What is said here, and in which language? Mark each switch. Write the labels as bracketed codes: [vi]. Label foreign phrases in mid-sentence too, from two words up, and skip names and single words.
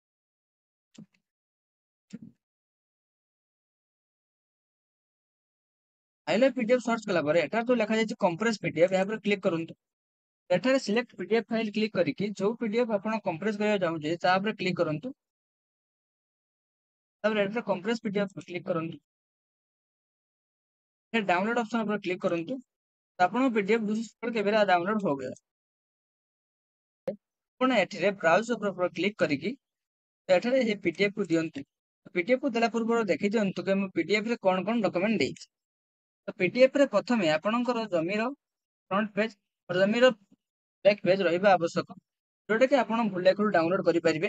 [or] ଆଇ ଲଭ୍ ପିଡିଏଫ ସର୍ଚ୍ଚ କଲା ପରେ ଏଠାରେ ଯୋଉ ଲେଖାଯାଇଛି [en] compress PDF [or] ଏହା ଉପରେ କ୍ଲିକ୍ କରନ୍ତୁ। ଏଠାରେ [en] select PDF file click [or] କରିକି ଯୋଉ ପିଡିଏଫ ଆପଣ କମ୍ପ୍ରେସ କରିବାକୁ ଚାହୁଁଛନ୍ତି ତା ଉପରେ କ୍ଲିକ୍ କରନ୍ତୁ। ତାପରେ ଏଠାରେ [en] compress PDF click [or] କରନ୍ତୁ। [en] download option [hi] पर क्लिक करंतु। तो आपन पीडीएफ 216 KB डाउनलोड हो गया। [or] ଆପଣ ଏଠିରେ ବ୍ରାଉଜ ଉପରେ କ୍ଲିକ୍ କରିକି ଏଠାରେ ଏ ପିଡିଏଫ୍ କୁ ଦିଅନ୍ତୁ। ପିଡିଏଫ୍ କୁ ଦେଲା ପୂର୍ବରୁ ଦେଖି ଦିଅନ୍ତୁ କି ମୁଁ ପିଡିଏଫ୍ ରେ କଣ ଡକ୍ୟୁମେଣ୍ଟ ଦେଇଛି। ତ ପିଡିଏଫ୍ ରେ ପ୍ରଥମେ ଆପଣଙ୍କର ଜମିର [en] front page [or] ଜମିର [en] back page [or] ରହିବା ଆବଶ୍ୟକ, ଯୋଉଟା କି ଆପଣ ବୁଲେଟରୁ ଡାଉନଲୋଡ୍ କରିପାରିବେ।